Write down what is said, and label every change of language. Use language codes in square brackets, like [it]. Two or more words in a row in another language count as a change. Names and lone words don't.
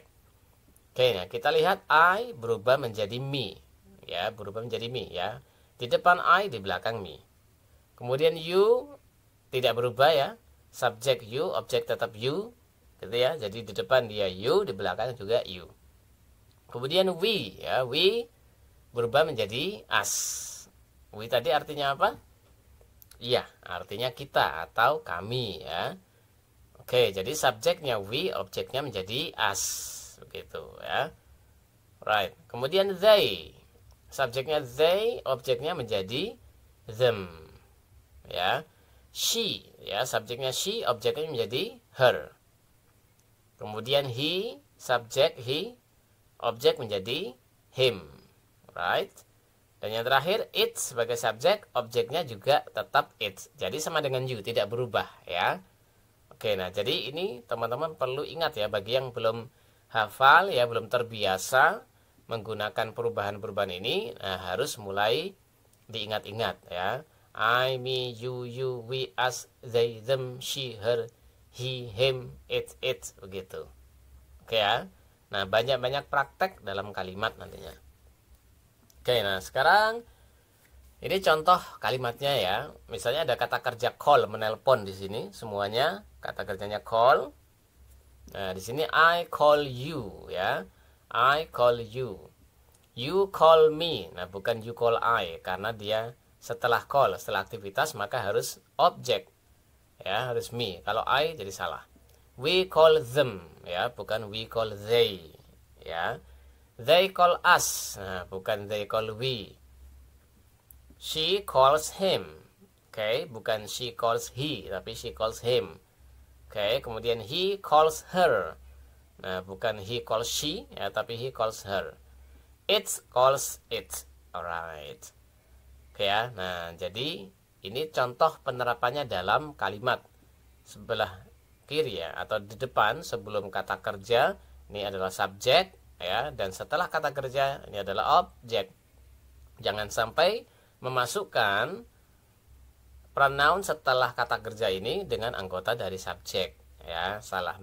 [id] Oke, nah kita lihat I berubah menjadi me ya, berubah menjadi me ya. Di depan I, di belakang me. Kemudian you tidak berubah ya. Subjek you, objek tetap you, gitu ya. Jadi di depan dia you, di belakang juga you. Kemudian we ya, we berubah menjadi us. We tadi artinya apa? Iya, artinya kita atau kami ya. Oke, jadi subjeknya we, objeknya menjadi us, begitu ya. Right. Kemudian they, subjeknya they, objeknya menjadi them, ya. She, ya, subjeknya she, objeknya menjadi her. Kemudian he, subjek he, objek menjadi him, right. Dan yang terakhir it sebagai subjek, objeknya juga tetap it. Jadi sama dengan you, tidak berubah ya. Oke, nah jadi ini teman-teman perlu ingat ya, bagi yang belum hafal ya, belum terbiasa menggunakan perubahan-perubahan ini, nah harus mulai diingat-ingat ya. [en] I, me, you, we, us, they, them, she, her, he, him, it, [id] begitu. Oke ya. Nah, banyak-banyak praktek dalam kalimat nantinya. Oke, nah sekarang ini contoh kalimatnya ya. Misalnya ada kata kerja call, menelpon di sini semuanya. Kata kerjanya call. Nah, di sini [en] I call you [id] ya. [en] I call you. You call me. [id] Nah, bukan [en] you call I [id] karena dia setelah call, setelah aktivitas maka harus objek. Ya, harus me. Kalau I jadi salah. [en] We call them [id] ya, bukan [en] we call they ya. They call us. [id] Nah, bukan [en] they call we. She calls him. [id] Oke, bukan [en] she calls he, tapi she calls him. [id] Oke, kemudian [en] he calls her. [id] Nah, bukan [en] he calls she, [id] ya, tapi [en] he calls her. It calls it. Alright. [id] Oke ya, nah jadi ini contoh penerapannya dalam kalimat. Sebelah kiri ya, atau di depan sebelum kata kerja, ini adalah subjek, ya, dan setelah kata kerja, ini adalah objek. Jangan sampai memasukkan pronoun setelah kata kerja ini dengan anggota dari subjek ya, salah.